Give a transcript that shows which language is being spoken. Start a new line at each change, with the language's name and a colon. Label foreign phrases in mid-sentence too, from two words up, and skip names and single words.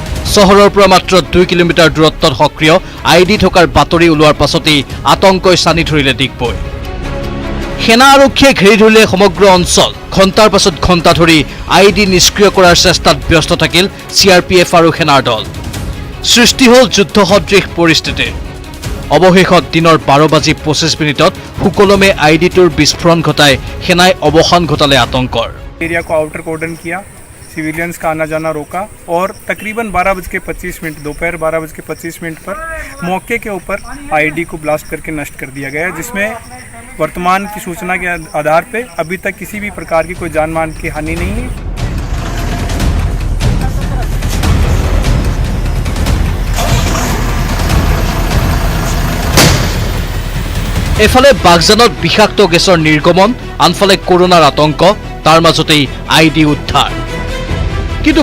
Assamese: চহৰৰ পৰা মাত্ৰ 2 কিলোমিটাৰ দূৰত্বত সক্ৰিয় আইডি থকাৰ বাতৰি ওলোৱাৰ পাছতেই আতংকই সানি ধৰিলে ডিগবৈ সেনা আৰক্ষীয়ে ঘেৰি ধৰিলে সমগ্ৰ অঞ্চল ঘণ্টাৰ পাছত ঘণ্টা ধৰি আইডি নিষ্ক্ৰিয় কৰাৰ চেষ্টাত ব্যস্ত থাকিল চিআৰপিএফ আৰু সেনাৰ দল সৃষ্টি হ'ল যুদ্ধসদৃশ পৰিস্থিতি অৱশেষত দিনৰ 12:25 সুকলমে আইডিটোৰ বিস্ফোৰণ ঘটাই সেনাই অৱসান ঘটালে আতংকৰ
Hindi: एरिया को
English: outer cordon
Hindi: किया सिविलियंस का आना जाना रोका और तकरीबन 12:25 दोपहर 12:25 पर मौके के ऊपर आईडी को ब्लास्ट करके नष्ट कर दिया गया जिसमें वर्तमान की सूचना के आधार पे अभी तक किसी भी प्रकार की कोई जान मान की हानि नहीं है
Assamese: এফালে বাগজানত বিষাক্ত গেছৰ নিৰ্গমন আনফালে কৰোনাৰ আতংক তাৰ মাজতেই আইডি উদ্ধাৰ কিন্তু